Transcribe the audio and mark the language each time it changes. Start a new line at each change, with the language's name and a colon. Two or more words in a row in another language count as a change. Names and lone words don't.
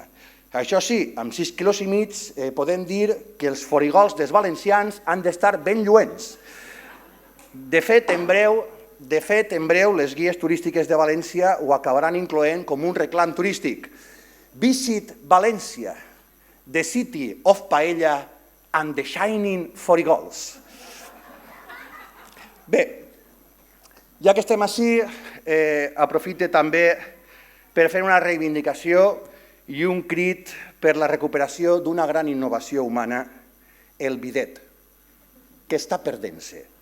Catalan: Això sí, amb 6,5 quilos podem dir que els forigols dels valencians han d'estar ben lluents. De fet, en breu, les guies turístiques de València ho acabaran incloent com un reclam turístic.
English: Visit València, the city of paella and the shining forigols.
Catalan: Bé, ja que estem ací, aprofite també per fer una reivindicació i un crit per la recuperació d'una gran innovació humana, el bidet, que està perdent-se.